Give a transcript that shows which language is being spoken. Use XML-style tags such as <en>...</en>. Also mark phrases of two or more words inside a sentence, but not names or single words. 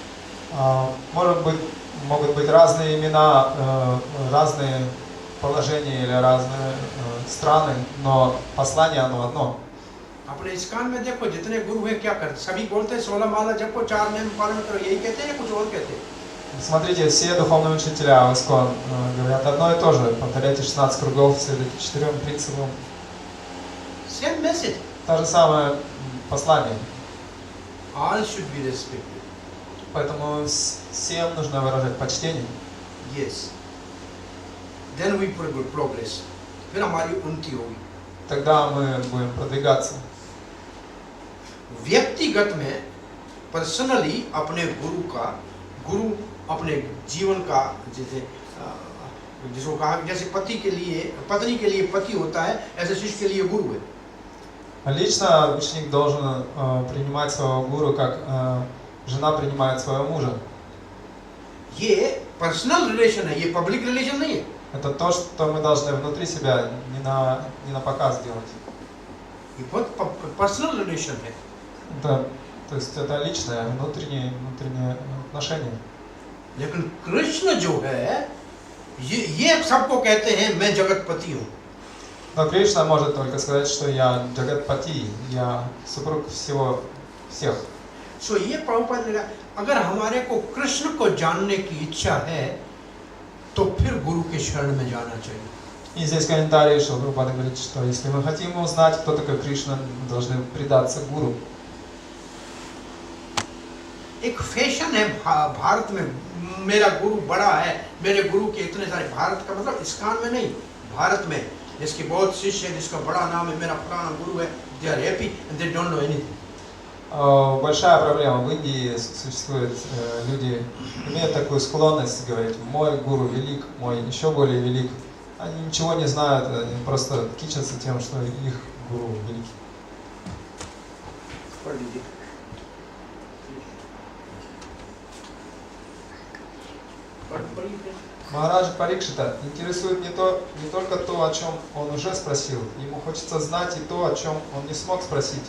<ru>Могут быть разные имена, разные положения или разные страны, но послание оно одно.</ru> <hi>अपने इस्कान में देखो जितने गुरु हैं क्या करते, सभी बोलते हैं 16 माला जपो 4 नियम पालन करो, यही कहते हैं या कुछ और कहते हैं?</hi> <ru>Смотрите, все духовные учителя в ИСККОН говорят одно и то же. Повторяйте 16 кругов, следуйте 4 принципам.</ru> <en>Same message.</en> <ru>То же самое послание.</ru> <en>All should be respected.</en> <ru>Поэтому всем нужно выражать почтение.</ru> <en>Yes. Then we progress.</en> <hi>फिर हमारी उन्नति होगी।</hi> <ru>Тогда мы будем продвигаться.</ru> <hi>व्यक्तिगत में पर्सनली अपने गुरु अपने जीवन का जिसको कहा जैसे पति के लिए पत्नी के लिए पति होता है, ऐसे शिष्य के लिए गुरु है।</hi> <ru>Лично ученик должен принимать своего гуру, как жена принимает своего мужа.</ru> <hi>ये</hi> <en>personal relation</en> <hi>है, ये</hi> <en>public relation</en> <hi>नहीं है।</hi> <ru>Это то, что мы должны внутри себя не на показ делать.</ru> <hi>ये बहुत</hi> <en>personal relation</en> <hi>है।</hi> <ru>То есть это личное, внутреннее отношение.</ru> <hi>लेकिन कृष्ण जो है ये सबको कहते हैं मैं जगतपति हूँ।</hi> <ru>Но Кришна может только сказать, что я Джагатпати, я супруг всех.</ru> <hi>सो ये प्रभुपाद ने कहा अगर हमारे को कृष्ण को जानने की इच्छा है तो फिर गुरु के शरण में जाना चाहिए।</hi> <ru>И здесь комментарий, что Прабхупада говорит, что если мы хотим узнать, кто такой Кришна, мы должны предаться гуру.</ru> <hi>एक फैशन है भारत में, मेरा गुरु बड़ा है, मेरे गुरु के इतने सारे, भारत का मतलब इस्कान में नहीं, भारत में जिसके बहुत शिष्य है, जिसका बड़ा नाम है, मेरा पुराना गुरु है,</hi> <en>they are happy and they don't know anything.</en> <ru>Большая проблема в Индии существует. Люди имеют такую склонность говорить: мой гуру велик, мой еще более велик. Они ничего не знают, они просто кичатся тем, что их гуру велик. Махараджа Парикшита интересует не только то, о чем он уже спросил, ему хочется знать и то, о чем он не смог спросить.</ru>